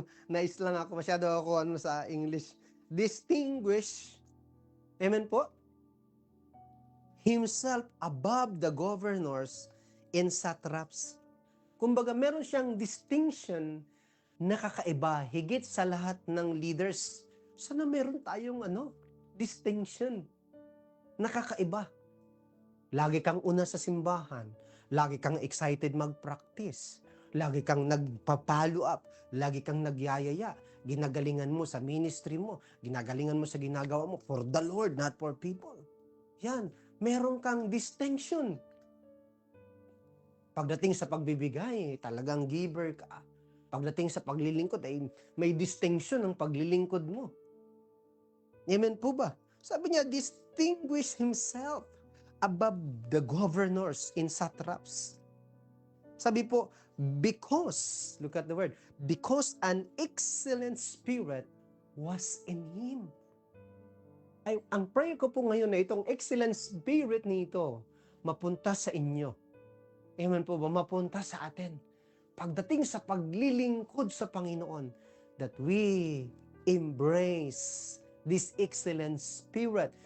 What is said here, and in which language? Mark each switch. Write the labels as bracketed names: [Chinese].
[Filipino] Naislang ako, masyado ako sa English. Distinguish, amen po? [English] Himself above the governors and satraps. [Filipino] Kumbaga, meron siyang distinction na kakaiba, higit sa lahat ng leaders. Sana meron tayong distinction na kakaiba. Lagi kang una sa simbahan, lagi kang excited mag-practice, lagi kang nagpa-follow up, lagi kang nagyayaya, ginagalingan mo sa ministry mo, ginagalingan mo sa ginagawa mo [English] for the Lord, not for people. [Filipino] Yan, meron kang distinction. Pagdating sa pagbibigay, talagang giver ka. Pagdating sa paglilingkod, ay may distinction ng paglilingkod mo. Amen po ba? Sabi niya, [English] distinguish himself above the governors in satraps. [Filipino] Sabi po, [English] because, look at the word, because an excellent spirit was in him. [Filipino] Ay, ang prayer ko po ngayon na itong excellent spirit nito, mapunta sa inyo. Amen po ba? Mapunta sa atin. Pagdating sa paglilingkod sa Panginoon, [English] that we embrace this excellent spirit.